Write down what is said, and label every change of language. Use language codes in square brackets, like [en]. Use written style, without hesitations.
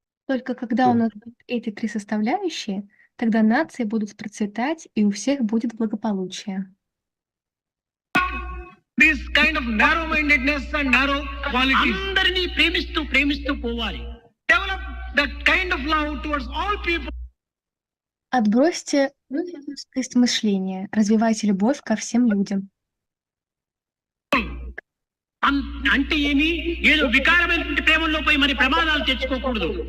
[ru] Только когда у нас будут эти три составляющие, тогда нации будут процветать и у всех будет благополучие. [en] This kind of narrow-mindedness and narrow qualities. [te] అందరినీ ప్రేమిస్తూ పోవాలి. [en] Develop that kind of love towards all people. [ru] Отбросьте узкость мышления, развивайте любовь ко всем людям. [te] అంటే ఏమి ఏదో వికారమైనటువంటి ప్రేమలో పోయి మరి ప్రమాదాలు తెచ్చుకోకూడదు.